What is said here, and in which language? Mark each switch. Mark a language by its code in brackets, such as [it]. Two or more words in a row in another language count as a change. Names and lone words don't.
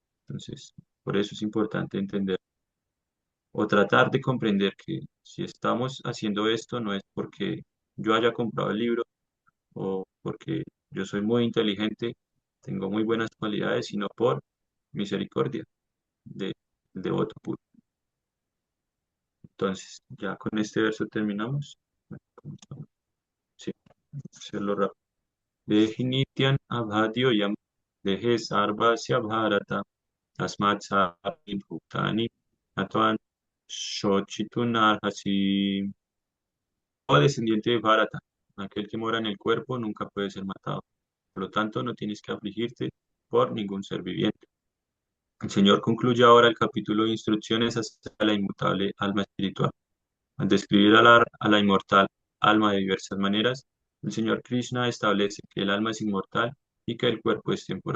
[es] Entonces, por eso es importante entender. o tratar de comprender que si estamos haciendo esto no es porque yo haya comprado el libro o porque yo soy muy inteligente, tengo muy buenas cualidades, sino por misericordia de, del devoto puro. Entonces, ya con este verso terminamos. Bueno, ¿cómo estamos? Sí, hacerlo rápido. [sa] देही नित्यमवध्योऽयं देहे सर्वस्य भारत तस्मात्सर्वाणि भूतानि न त्वं शोचितुमर्हसि. [es] O descendiente de Bharata, aquel que mora en el cuerpo nunca puede ser matado. Por lo tanto, no tienes que afligirte por ningún ser viviente. El Señor concluye ahora el capítulo de instrucciones hacia la inmutable alma espiritual. Al describir a la inmortal alma de diversas maneras, el Señor Krishna establece que el alma es inmortal y que el cuerpo es temporal.